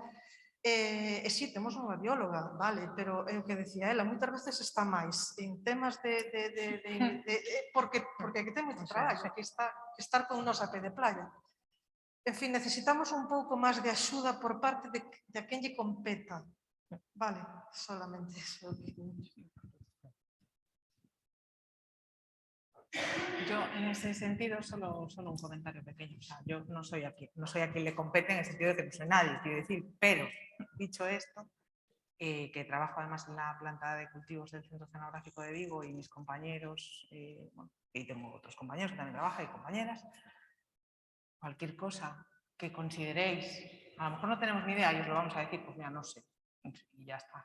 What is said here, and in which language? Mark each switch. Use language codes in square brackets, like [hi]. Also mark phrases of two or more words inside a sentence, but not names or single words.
[gl] E si, temos unha bióloga, vale, pero é o que decía ela, moitas veces está máis en temas porque hai que ter moito traballo, que estar con nos a pé de playa. En fin, necesitamos un pouco máis de axuda por parte de a quen lle competa. [es] Vale, solamente eso. Yo, en ese sentido, solo un comentario pequeño. O sea, yo no soy a quien le compete en el sentido de que no soy nadie, quiero decir, pero, dicho esto, que trabajo además en la planta de cultivos del Centro Oceanográfico de Vigo y mis compañeros, y tengo otros compañeros que también trabajan y compañeras, cualquier cosa que consideréis, a lo mejor no tenemos ni idea y os lo vamos a decir, pues mira, no sé, y ya está.